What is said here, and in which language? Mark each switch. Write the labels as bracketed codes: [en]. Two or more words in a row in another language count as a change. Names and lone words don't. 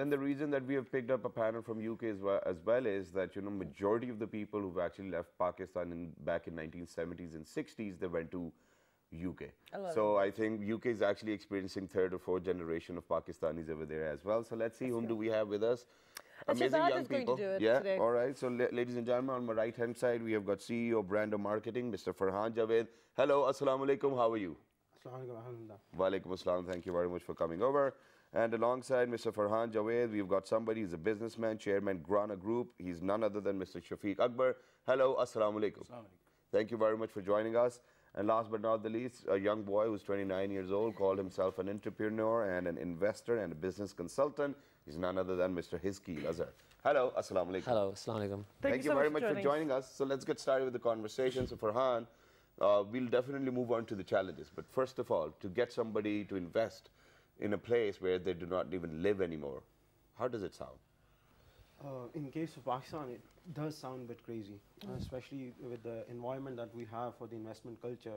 [en] And then the reason that we have picked up a panel from UK as well is that, you know, majority of the people who've actually left Pakistan back in 1970s and 60s, they went to UK. A lot So I think UK is actually experiencing third or fourth generation of Pakistanis over there as well. So let's see whom do we have with us. Actually, Amazing Zahad young is going to people. do it Yeah, today. all right. So ladies and gentlemen, on my right-hand side, we have got CEO Brand of Marketing, Mr. Farhan Javed. Hello, [ar] السلام عليكم. [en] How are you? [ar] وعليكم السلام. [en] Thank you very much for coming over. And alongside Mr. Farhan Javed, we've got somebody who's a businessman, chairman, Grana Group. He's none other than Mr. Shafiq Akbar. Hello, [ar] السلام عليكم. [en] Thank you very much for joining us. And last but not the least, a young boy who's 29 years old, called himself an entrepreneur and an investor and a business consultant. He's none other than Mr. Hizki Azhar. Hello, [ar] السلام عليكم. Hello, السلام عليكم. [en] Thank you so very much much for joining us. So let's get started with the conversation. So Farhan, we'll definitely move on to the challenges. But first of all, to get somebody to invest in a place where they do not even live anymore, how does it sound? In case of Pakistan, it does sound a bit crazy, especially with the environment that we have for the investment culture.